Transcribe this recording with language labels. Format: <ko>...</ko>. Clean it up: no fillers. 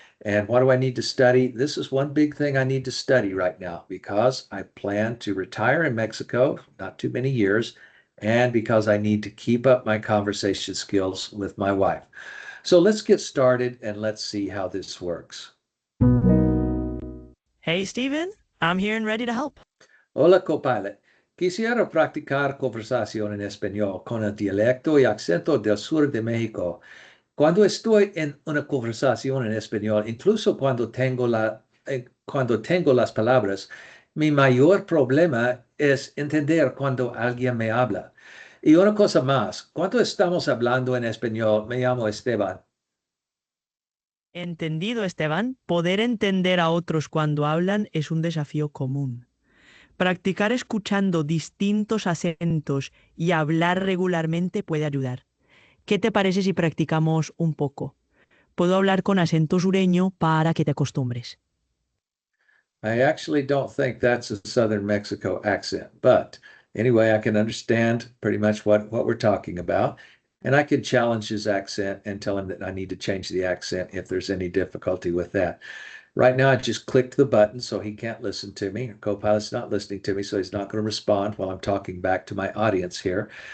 <en>And what do I need to study? This is one big thing I need to study right now because I plan to retire in Mexico, not too many years, and because I need to keep up my conversation skills with my wife. So let's get started and let's see how this works. Hey, Steven, I'm here and ready to help.</en> <es>Hola, Copilot. Quisiera practicar conversación en español con el dialecto y acento del sur de México. Cuando estoy en una conversación en español, incluso cuando tengo las palabras, mi mayor problema es entender cuando alguien me habla. Y una cosa más, cuando estamos hablando en español, me llamo Esteban. Entendido, Esteban, poder entender a otros cuando hablan es un desafío común. Practicar escuchando distintos acentos y hablar regularmente puede ayudar. ¿Qué te parece si practicamos un poco? Puedo hablar con acento sureño para que te acostumbres.</es> <en>I actually don't think that's a Southern Mexico accent, but anyway, I can understand pretty much what we're talking about. And I can challenge his accent and tell him that I need to change the accent if there's any difficulty with that. Right now, I just clicked the button so he can't listen to me. Copilot's not listening to me, so he's not going to respond while I'm talking back to my audience here.</en>